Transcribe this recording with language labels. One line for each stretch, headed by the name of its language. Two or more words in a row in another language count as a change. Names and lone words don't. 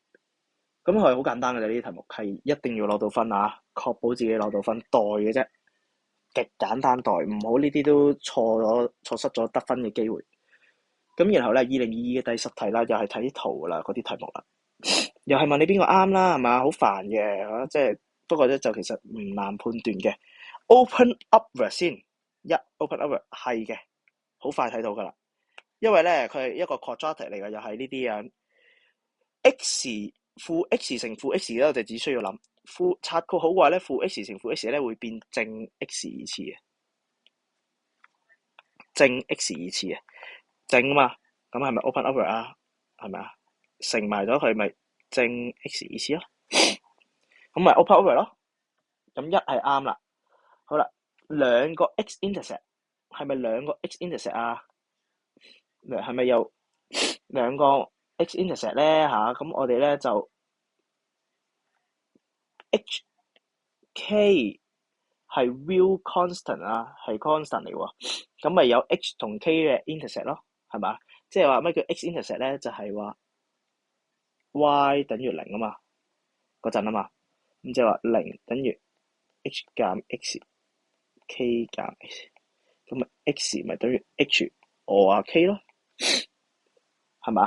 Cantonese: 咁係好簡單嘅啫，呢啲題目係一定要攞到分啊，確保自己攞到分，代嘅啫，極簡單代，唔好呢啲都錯失咗得分嘅機會。咁然後咧，2022嘅第10題啦，又係睇圖啦，嗰啲題目啦，又係問你邊個啱啦，係嘛？好煩嘅，即係不過咧就其實唔難判斷嘅。
English: Open upward
Cantonese: 先，
English: open upward
Cantonese: 係嘅，好快睇到噶啦，因為咧佢係一個 quadratic 嚟嘅，又係呢啲樣 x。負 x 乘負 x 咧，我就只需要諗拆括好嘅話咧，負 x 乘負 x 咧會變正 x 二次嘅，正 x 二次嘅，正啊嘛，咁係咪
English: open upward
Cantonese: 啊？係咪啊？乘埋咗佢咪正 x 二次咯，咁咪
English: open upward
Cantonese: 咯，咁一係啱啦。好啦，兩個
English: x intercept
Cantonese: 係咪兩個
English: x intercept
Cantonese: 啊？係咪有兩個
English: x intercept
Cantonese: 咧嚇？咁我哋咧就 hk 係
English: real constant
Cantonese: 啊，係 constant 嚟喎。咁咪有 h 同 k 嘅 intercept 咯，係嘛？即係話咩叫
English: x intercept
Cantonese: 咧？就係話 y 等於零啊嘛，嗰陣啊嘛。咁即係話零等於 h 減 x，k 減 x，咁咪 x 咪等於 h 我話 k 咯，係嘛？